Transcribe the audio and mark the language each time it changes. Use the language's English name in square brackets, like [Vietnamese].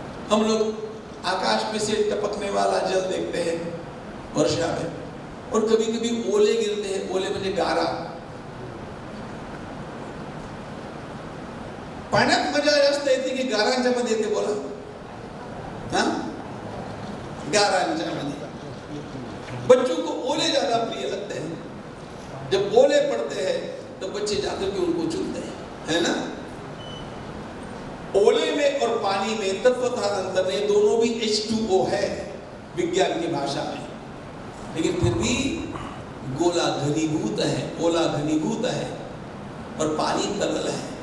[Hindi] हम लोग आकाश में से टपकने वाला जल देखते हैं वर्षा में, और कभी कभी ओले गिरते हैं। [Marathi] ओले म्हणजे गारा, पाण्यात मजा जास्त येते की गारांच्यामध्ये येते बोला? हाँ? गारांच्यामध्ये। [Hindi] बच्चों को ओले ज्यादा प्रिय लगते हैं। जब ओले पड़ते हैं तो बच्चे जाकर के उनको चुनते हैं, है ना? ओले में और पानी में तत्वतः अंतर नहीं, दोनों भी H2O है विज्ञान की भाषा में, लेकिन फिर भी गोला घनीभूत है, ओला घनीभूत है और पानी तरल है।